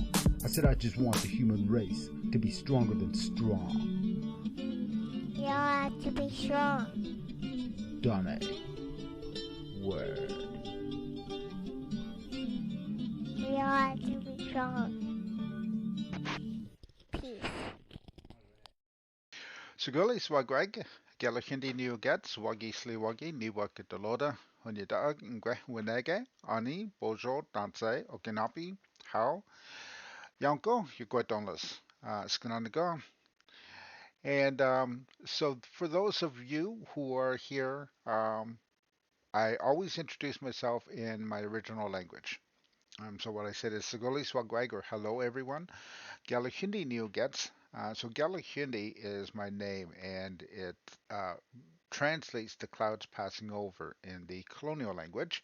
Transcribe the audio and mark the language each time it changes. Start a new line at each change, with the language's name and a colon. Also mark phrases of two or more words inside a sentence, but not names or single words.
English: I said I just want the human race to be stronger than strong. You all have to be strong. Done it. Word. We all have to be strong. Peace.
Cherokee: Suguli swagwag, Galahindi New Gats, Wagi Sliwagi, Niwaka Doloda, Honyadag, Ngwe Winege, Ani, Bojo, Danse, Okinapi, How, Yanko, Yuguadonlas, Skananaga.
English: And so for those of you who are here, I always introduce myself in my original language. So what I said is
Cherokee: Suguli Swagwag,
English: or hello everyone. Galahindi New Gets. So Galahindi is my name, and it translates to clouds passing over in the colonial language.